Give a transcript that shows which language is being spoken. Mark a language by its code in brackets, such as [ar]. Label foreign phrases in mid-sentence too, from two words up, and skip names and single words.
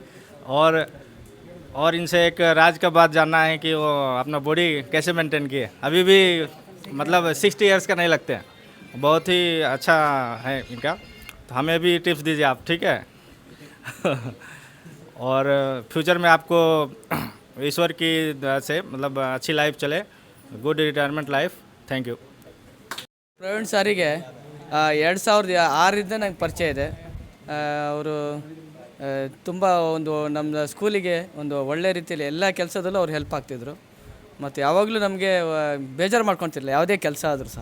[hi] और इनसे एक राज का बात जानना है कि वो अपना बॉडी कैसे मेंटेन किए, अभी भी मतलब 60 इयर्स का नहीं लगते हैं, बहुत ही अच्छा है इनका। तो हमें भी टिप्स दीजिए आप, ठीक है। और फ्यूचर में आपको ईश्वर की दया से मतलब अच्छी लाइफ चले, [en] good retirement life. thank you. [kn] ಪ್ರವೀಣ್ ಸಾರಿಗೆ 2006ರಿಂದ ನಂಗೆ ಪರಿಚಯ ಇದೆ. ಅವರು ತುಂಬ ಒಂದು ನಮ್ಮ ಸ್ಕೂಲಿಗೆ ಒಂದು ಒಳ್ಳೆ ರೀತಿಯಲ್ಲಿ ಎಲ್ಲ ಕೆಲಸದಲ್ಲೂ ಅವ್ರು ಹೆಲ್ಪ್ ಆಗ್ತಿದ್ರು. ಮತ್ತು ಯಾವಾಗಲೂ ನಮಗೆ ಬೇಜಾರು ಮಾಡ್ಕೊತಿರ್ಲಿಲ್ಲ ಯಾವುದೇ ಕೆಲಸ ಆದರೂ ಸಹ.